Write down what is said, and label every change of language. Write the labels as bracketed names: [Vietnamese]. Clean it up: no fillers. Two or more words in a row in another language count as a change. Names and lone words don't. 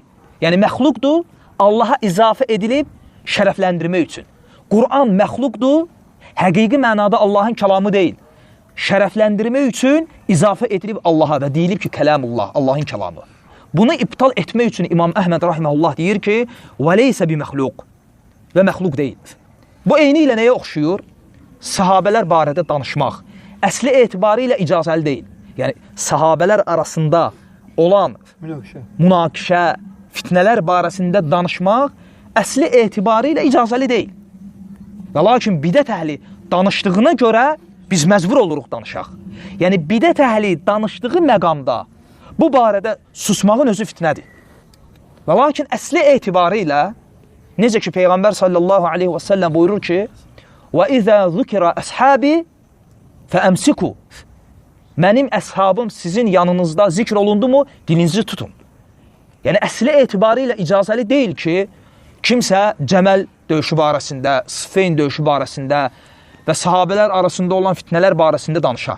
[Azerbaijani] Yəni, məxluqdur, Allaha izafə edilib şərəfləndirmək üçün. Qur'an məxluqdur, həqiqi mənada Allahın kəlamı deyil. Şərəfləndirmək üçün izafə edilib Allaha və deyilib ki, kəlamullah, Allahın kəlamı. Bunu iptal etmək üçün İmam Əhməd rahiməhullah deyir ki, [Arabic] وَلَيْسَ بِمَخْلُقْ [Azerbaijani] və məxluq deyil. Bu eyni ilə nəyə oxşuyur? Sahabələr barədə danışmaq. Əsli etibarı ilə icazəli deyil. Yəni, sahabələr arasında olan münaqişə, fitnələr barəsində danışmaq əsli etibarı ilə icazəli deyil. Və lakin bidət əhli danışdığına görə biz məcbur oluruq danışaq. Yəni, bidət əhli danışdığı məqamda bu barədə susmağın özü fitnədir. Və lakin əsli etibarı ilə, necə ki, Peyğəmbər [Arabic] صلى الله عليه [Azerbaijani] və [Arabic] وسلم [Azerbaijani] buyurur ki, [Arabic] وَإِذَا ذُكِرَ أَصْحَابِ فَأَمْسِكُوا [Azerbaijani] Mənim əshabım sizin yanınızda zikr olundu mu, dilinizi tutun. Yəni, əsli etibarı ilə icazəli deyil ki, kimsə Cəməl döyüşü barəsində, Sıffeyn döyüşü barəsində və sahabələr arasında olan fitnələr barəsində danışa.